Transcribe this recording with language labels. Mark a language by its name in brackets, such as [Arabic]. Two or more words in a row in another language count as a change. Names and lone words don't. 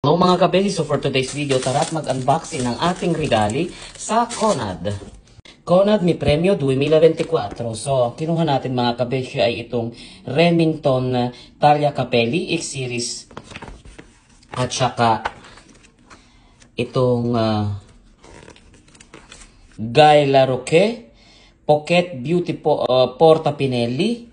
[Filipino] Hello mga kabeli, so [English] for today's video, [Filipino] tara at mag-unboxing ng ating regali sa Conad. Conad mi premyo 2024. So, kinuha natin mga kabeli ay itong Remington Tagliacapelli X-Series at saka itong Guy Laroque Pocket Beauty Porta Pinelli.